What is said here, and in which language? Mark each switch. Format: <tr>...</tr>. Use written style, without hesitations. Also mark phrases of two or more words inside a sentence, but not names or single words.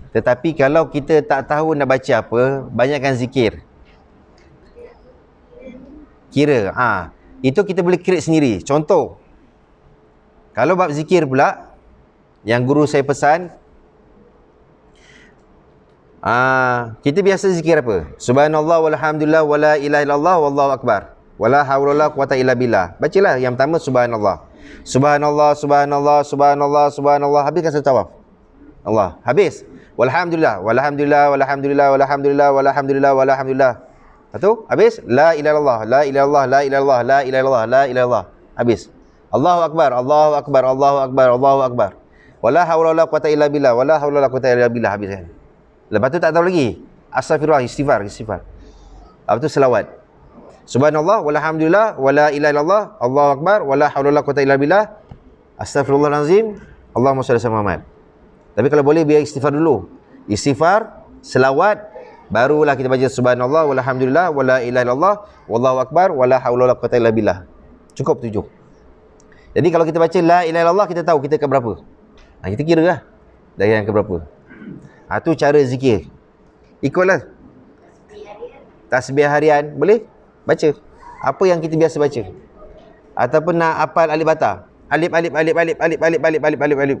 <ms>Tetapi kalau kita tak tahu nak baca apa, banyakkan zikir. Kira. Itu kita boleh create sendiri. Contoh, kalau bab zikir pula, yang guru saya pesan, kita biasa zikir apa?</ms> <ar>سبحان الله والحمد لله ولا إله إلا الله والله أكبر. ولا حول ولا قوة إلا بالله.</ar> <ms>Bacalah yang pertama subhanallah.</ms> <ar>سبحان الله، سبحان الله، سبحان الله، سبحان الله.</ar> <ms>Habiskan satu tawaf. Allah. Habis.</ms> <ar>والحمد لله، والحمد لله، والحمد لله، والحمد لله، والحمد لله، والحمد لله.</ar> <ms>Lepas tu, habis.</ms> <ar>لا إله إلا الله، لا إله إلا الله، لا إله إلا الله، لا إله إلا الله، لا إله إلا الله.</ar> <ms>Habis.</ms> <ar>الله أكبر، الله أكبر، الله أكبر، الله أكبر. ولا حول ولا قوة إلا بالله، ولا حول ولا قوة إلا بالله.</ar> <ms>Habis kan. Lepas tu tak tahu lagi. Astaghfirullah, istighfar. Lepas tu selawat.</ms> <ar>سبحان الله، والحمد لله، ولا إله إلا الله، الله أكبر، ولا حول ولا قوة إلا بالله. أستغفر الله العظيم، اللهم صل على محمد.</ar> <ms>Tapi kalau boleh biar istighfar dulu. Istighfar, selawat, barulah kita baca</ms> <ar>سبحان الله، والحمد لله، ولا إله إلا الله، والله أكبر، ولا حول ولا قوة إلا بالله.</ar> <ms>Cukup 7. Jadi kalau kita baca</ms> <ar>لا إله إلا الله,</ar> <ms>kita tahu kita ke berapa. Kita kira lah dari yang ke berapa. Itu cara zikir. Ikutlah. Tasbih harian, boleh? Baca. Apa yang kita biasa baca. Ataupun nak hafal alif bata.</ms> <ar>ألف، ألف، ألف، ألف، ألف، ألف، ألف، ألف، ألف، ألف.</ar>